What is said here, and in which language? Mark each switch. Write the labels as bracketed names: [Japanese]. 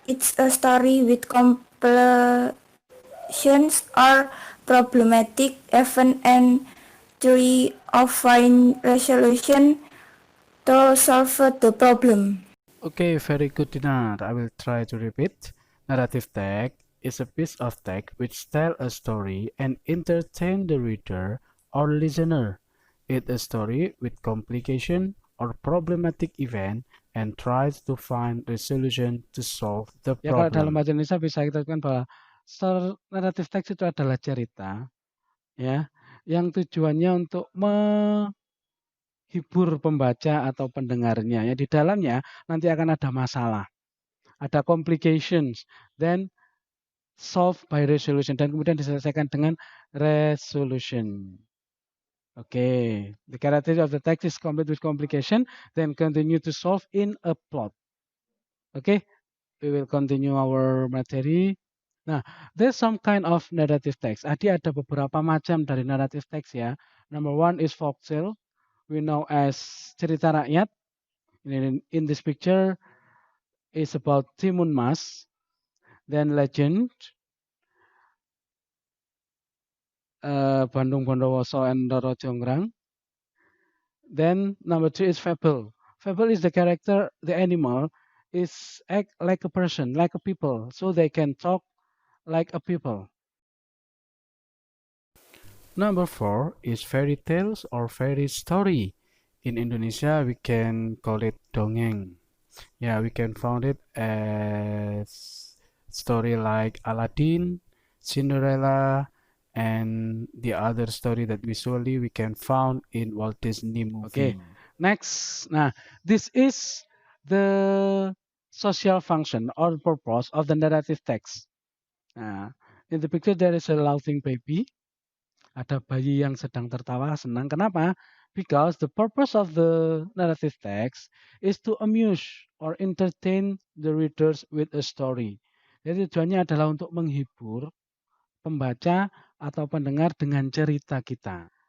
[English] It's a story with complications or problematic event and theory of find resolution to solve the problem. Okay, very good, Dinar. I will try to repeat. Narrative text is a piece of text which tells a story and entertain the reader or listener. It's a story with complication or problematic event and tries to find resolution to solve the problem. [Indonesian] Ya, kalau dalam bahasa Indonesia bisa kita katakan bahwa narrative text itu adalah cerita, ya, yang tujuannya untuk menghibur pembaca atau pendengarnya. Ya, di dalamnya nanti akan ada masalah, ada complications, [English] then solved by resolution, [Indonesian] dan kemudian diselesaikan dengan resolution. [English] Okay, the character of the text is complete with complication, then continue to solve in a plot. Okay, we will continue our material. Nah, there's some kind of narrative text. [Indonesian] Ada beberapa macam dari narrative text ya. [English] Number one is folktale, we know as [Indonesian] cerita rakyat. [English] In this picture is about Timun Mas. Then legend, Bandung Bondowoso and Roro Jonggrang. Then number two is fable. Fable is the character, the animal is act like a person, like a people, so they can talk like a people. Number four is fairy tales or fairy story. In Indonesia, we can call it dongeng. Yeah, we can find it as story like Aladdin, Cinderella, and the other story that visually we can found in Walt Disney movie. Okay, next. Nah, this is the social function or purpose of the narrative text. Nah, in the picture there is a laughing baby. [Indonesian] Ada bayi yang sedang tertawa senang. Kenapa? [English] Because the purpose of the narrative text is to amuse or entertain the readers with a story. [Indonesian] Jadi tujuannya adalah untuk menghibur pembaca atau pendengar dengan cerita kita.